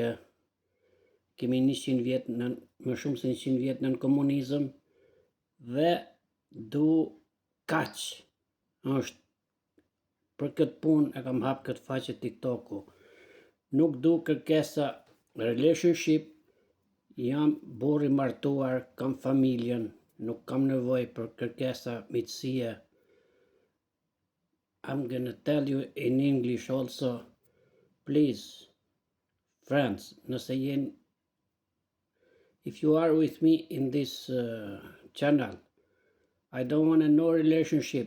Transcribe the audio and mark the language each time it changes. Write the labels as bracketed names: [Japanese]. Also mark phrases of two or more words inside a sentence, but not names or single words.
[Albanian] Kemi 100 vjet më shumë se 100 vjet në komunizëm dhe du kaq është për këtë punë e kam hap këtë faqe TikToku. Nuk du kërkesa relationship, jam burr i martuar, kam familjen, nuk kam nevojë për kërkesa miqësie. [English] I'm gonna tell you in English also, please, friends, if you are with me in this channel, I don't want no relationship.